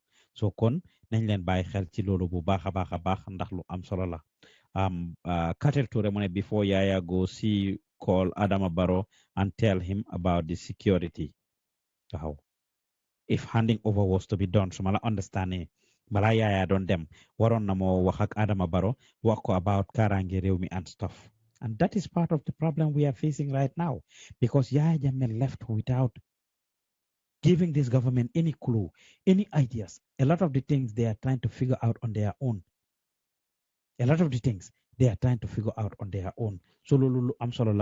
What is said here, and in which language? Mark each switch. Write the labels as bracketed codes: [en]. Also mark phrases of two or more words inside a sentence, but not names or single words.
[wo] So kon nañ leen bàyyi xel ci loolu bu baax a baax ndax lu am solo la. [en] Katel Touré [wo] mu ne [en] before Yaya go see call Adama Barrow and tell him about the security. [wo] Wow. [en] If handing over was to be done, [wo] so mala understanding bala Yaya doon dem waroon na moo wax ak Adama Barrow wax ko about kaaraange réew mi [en] and stuff. And that is part of the problem we are facing right now because Yaya Jammeh left without giving this government any clue, any ideas. A lot of the things they are trying to figure out on their own. So Lulu, I'm sorry.